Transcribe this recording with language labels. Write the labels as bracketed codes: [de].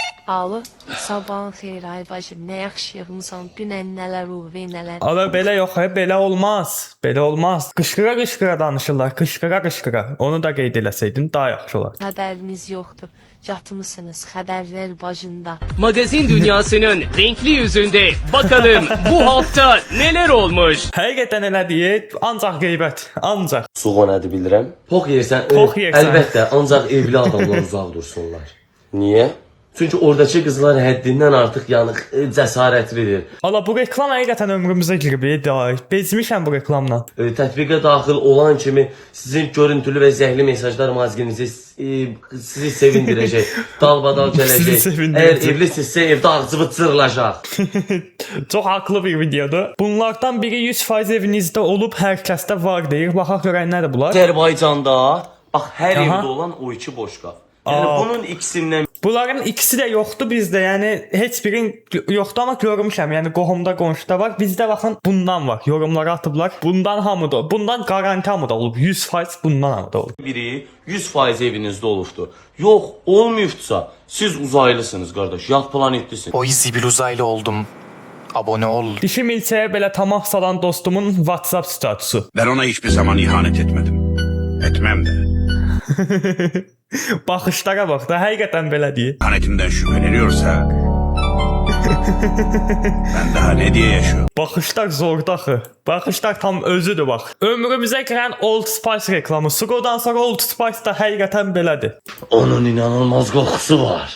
[az] Alo, sabahın xeyir ay bacım, nə yaxşı yığmısan, dünən nələr oldu, nələr. Ala belə yox, belə olmaz. Belə olmaz. Qışqıra danışırlar, qışqıra. Onu da qeyd eləsəydin daha yaxşı olar. Xəbəriniz yoxdur, yatmısınız, xəbərlər bacında. [tr] Magazin dünyasının renkli yüzünde bakalım bu hafta neler olmuş? [az] Həqiqətən elə deyil, ancaq qeybət, ancaq. Suğo nədir bilirəm? Pox yersən, Pox yersən. əlbəttə, ancaq evli adamlar uzaq dursunlar. Niyə? Çünki oradakı qızlar həddindən artıq yanıq, cəsarətlidir. Ala bu reklam həqiqətən ömrümüzə girib, bezmişəm bu reklamla. Tətbiqə daxil olan kimi sizin görüntülü və zəhli mesajlar mazginizi sizi sevindirəcək, dalbadal Sizi gələcək. sevindirəcək. Əgər evlisinizsə evdə ağzı cırılacaq. Çox haqlı bir videodur. Bunlardan biri 100% evinizdə olub hər kəsdə var deyir. Baxaq görək nədir bunlar. Azərbaycanda bax hər Aha. evdə olan o iki boşqab. Yəni bunun ikisindən Bunların ikisi də yoxdur bizdə. Yəni heç birin yoxdur amma görmüşəm. Yəni qohumda, qonşuda var. Bizdə baxın bundan var. Yorumlara atıblar. Bundan hamıda. Bundan garanti hamıda olub. 100% bundan hamıda olub. biri 100% evinizdə olubdur. Yox, olmayıbdsa siz uzaylısınız qardaş, yad planetlisiniz. Oy zibil uzaylı oldum. [tr] Abone ol. [az] Dişi milçəyə belə tamah salan dostumun WhatsApp statusu. [tr] Ben ona hiçbir zaman ihanet etmedim. Etmem de. [az] Baxışlara bax da, həqiqətən belə deyir. [tr] İhanetimden şüpheleniyorsa... ben daha ne diye yaşıyorum? [az] Baxışlar zorda axı. Baxışlar tam özüdür bax. Ömrümüzə girən Old Spice reklamı. Sugodan sonra Old Spice da həqiqətən belədir. Onun inanılmaz qoxusu var.